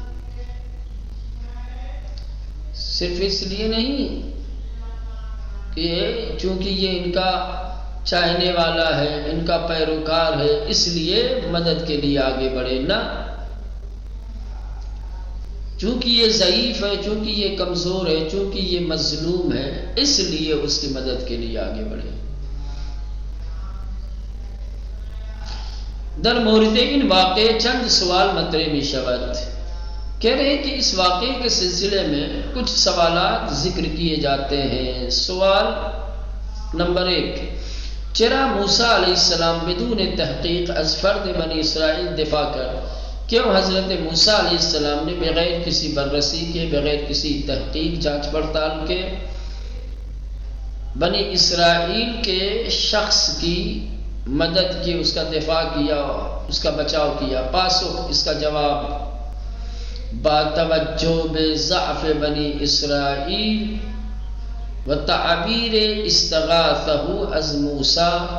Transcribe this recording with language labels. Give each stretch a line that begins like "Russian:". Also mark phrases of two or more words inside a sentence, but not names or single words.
Urdu: صرف اس لیے نہیں کہ چونکہ یہ ان کا چاہنے والا ہے، ان کا پیروکار ہے، اس لیے مدد کے لیے آگے بڑھے. نہ، چونکہ یہ ضعیف ہے، چونکہ یہ کمزور ہے، چونکہ یہ مظلوم ہے، اس لیے اس کی مدد کے لیے آگے بڑھے.
Persian: در مورد ان واقع چند سوال مطرح می شود.
Urdu: کہہ رہے ہیں کہ اس واقعے کے سلسلے میں کچھ سوالات ذکر کیے جاتے ہیں.
Persian: سوال نمبر 1، چرا موسیٰ علیہ السلام بدون تحقیق از فرد بنی اسرائیل دفاع کر؟
Urdu: کیوں حضرت موسیٰ علیہ السلام نے بغیر کسی بررسی کے، بغیر کسی تحقیق جانچ پڑتال کے بنی اسرائیل کے شخص کی مدد کی، اس کا دفاع کیا، اس کا بچاؤ کیا؟
Persian: پاسخ
Urdu: اس کا جواب:
Persian: با توجہ بضعف بنی اسرائیل و تعبیر استغاثہ از موسیٰ.